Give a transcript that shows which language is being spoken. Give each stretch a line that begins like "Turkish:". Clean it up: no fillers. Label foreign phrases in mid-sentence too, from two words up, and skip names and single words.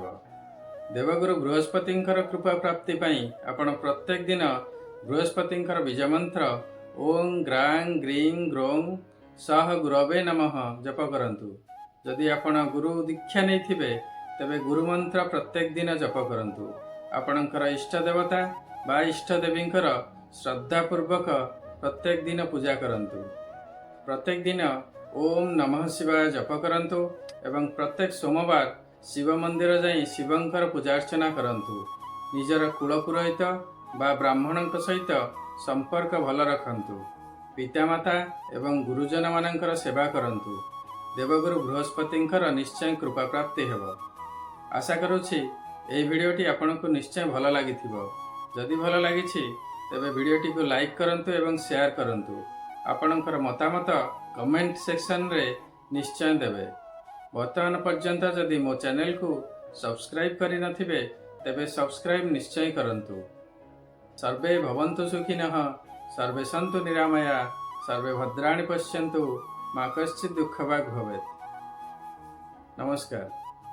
Odia: ଦେବଗୁରୁ ବୃହସ୍ପତିଙ୍କର କୃପା ପ୍ରାପ୍ତି ପାଇଁ ଆପଣ ପ୍ରତ୍ୟେକ ଦିନ ବୃହସ୍ପତିଙ୍କର ବୀଜ ମନ୍ତ୍ର ଓଂ ଗ୍ରାଂ ଗ୍ରୀଂ ଗ୍ରୌଂ ସହ ଗୁରବେ ନମଃ ଜପ କରନ୍ତୁ। ଯଦି ଆପଣ ଗୁରୁ ଦୀକ୍ଷା ନେଇଥିବେ ତେବେ ଗୁରୁ ମନ୍ତ୍ର ପ୍ରତ୍ୟେକ ଦିନ ଜପ କରନ୍ତୁ। ଆପଣଙ୍କର ଇଷ୍ଟ ଦେବତା ବା ଇଷ୍ଟ ଦେବୀଙ୍କର ଶ୍ରଦ୍ଧାପୂର୍ବକ ପ୍ରତ୍ୟେକ ଦିନ ପୂଜା କରନ୍ତୁ। ପ୍ରତ୍ୟେକ ଦିନ
Sanskrit: ओम नमः शिवाय
Odia: ଜପ କରନ୍ତୁ ଏବଂ ପ୍ରତ୍ୟେକ ସୋମବାର ଶିବ ମନ୍ଦିର ଯାଇ ଶିବଙ୍କର ପୂଜାର୍ଚ୍ଚନା କରନ୍ତୁ। ନିଜର କୁଳ ପୁରୋହିତ ବା ବ୍ରାହ୍ମଣଙ୍କ ସହିତ ସମ୍ପର୍କ ଭଲ ରଖନ୍ତୁ। ପିତାମାତା ଏବଂ ଗୁରୁଜନ ମାନଙ୍କର ସେବା କରନ୍ତୁ। ଦେବଗୁରୁ ବୃହସ୍ପତିଙ୍କର ନିଶ୍ଚୟ କୃପା ପ୍ରାପ୍ତି ହେବ। ଆଶା କରୁଛି ଏହି ଭିଡିଓଟି ଆପଣଙ୍କୁ ନିଶ୍ଚୟ ଭଲ ଲାଗିଥିବ। ଯଦି ଭଲ ଲାଗିଛି ତେବେ ଭିଡିଓଟିକୁ ଲାଇକ କରନ୍ତୁ ଏବଂ ସେୟାର କରନ୍ତୁ। ଆପଣଙ୍କର ମତାମତ କମେଣ୍ଟ ସେକ୍ସନ ରେ ନିଶ୍ଚୟ ଦେବେ। ବର୍ତ୍ତମାନ ପର୍ଯ୍ୟନ୍ତ ଯଦି ମୋ ଚ୍ୟାନେଲକୁ ସବସ୍କ୍ରାଇବ କରି ନଥିବେ ତେବେ ସବସ୍କ୍ରାଇବ ନିଶ୍ଚୟ କରନ୍ତୁ।
Sanskrit: सर्वे भवन्तु सुखिनः, सर्वे सन्तु निरामया, सर्वे भद्राणि पश्यन्तु, मा कश्चित् दुःखभाग् भवेत्।
Odia: ନମସ୍କାର।